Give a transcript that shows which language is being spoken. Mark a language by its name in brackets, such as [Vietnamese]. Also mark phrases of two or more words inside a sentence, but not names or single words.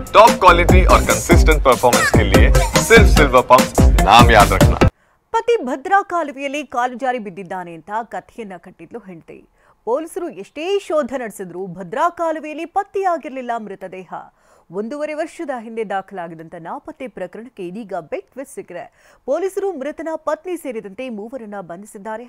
[English] top quality [Hindi] और [English] consistent performance [Hindi] के लिए सिर्फ सिल्वर पंप नाम याद रखना। [Kannada] ಪತಿ ಭದ್ರಾ ಕಾಲುವೆಯಲ್ಲಿ ಕಾಲು ಜಾರಿ ಬಿದ್ದಿದ್ದಾನೆ ಅಂತ ಕಥೆಯನ್ನ ಕಟ್ಟಿದ್ಲು ಹೆಂಡತಿ. ಪೊಲೀಸರು ಎಷ್ಟೇ ಶೋಧ ನಡೆಸಿದ್ರು ಭದ್ರಾ ಕಾಲುವೆಯಲ್ಲಿ ಪತ್ತೆಯಾಗಿರಲಿಲ್ಲ ಮೃತದೇಹ. 1.5 ವರ್ಷದ ಹಿಂದೆ ದಾಖಲಾಗಿದ್ದಂತ ನಾಪತ್ತೆ ಪ್ರಕರಣಕ್ಕೆ ಇದೀಗ [English] big twist [Kannada] ಸಿಕ್ಕಿದೆ. ಪೊಲೀಸರು ಮೃತನ ಪತ್ನಿ ಸೇರಿದಂತೆ 3 ಬಂಧಿಸಿದ್ದಾರೆ.